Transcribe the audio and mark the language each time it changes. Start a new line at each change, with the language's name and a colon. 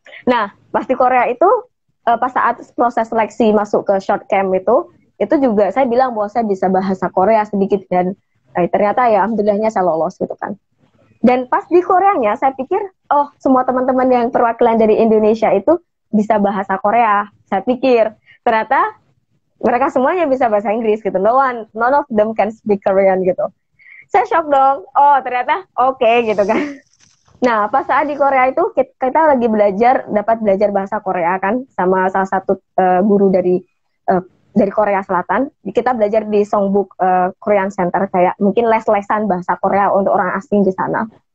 Indonesian: Nah, pasti Korea itu pas saat proses seleksi masuk ke short camp itu juga saya bilang bahwa saya bisa bahasa Korea sedikit, dan ternyata ya alhamdulillahnya saya lolos gitu kan. Dan pas di Koreanya saya pikir, oh semua teman-teman yang perwakilan dari Indonesia itu bisa bahasa Korea. Saya pikir ternyata mereka semuanya bisa bahasa Inggris gitu.
English: None of them can speak Korean
Indonesian: gitu. Saya shock dong. Oh ternyata oke gitu kan. Nah pas saat di Korea itu kita lagi dapat belajar bahasa Korea kan sama salah satu guru dari Korea Selatan. Kita belajar di Songbuk Korean Center, kayak mungkin les-lesan bahasa Korea untuk orang asing di sana.